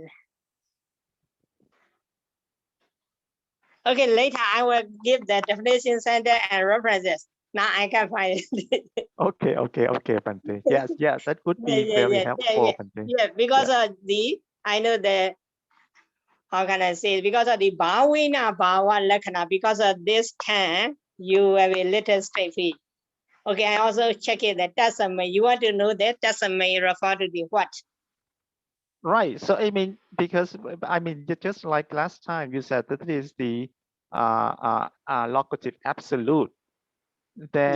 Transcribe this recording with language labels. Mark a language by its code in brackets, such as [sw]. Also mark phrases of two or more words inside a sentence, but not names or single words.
[en] Okay, later I will give the definition center and references. Now I can find it. Okay, Bhante. Yes, that would be very helpful, Bhante. Yeah, because of the, I know the, how can I say it? Because of the [pi] bhavina bhava lakkhana, [en] because of this time, you have a little straight feet. Okay, I also check it that tasamay. You want to know that tasamay refer to the what? Right. So I mean, because I mean, just like last time you said that it is the locative absolute, then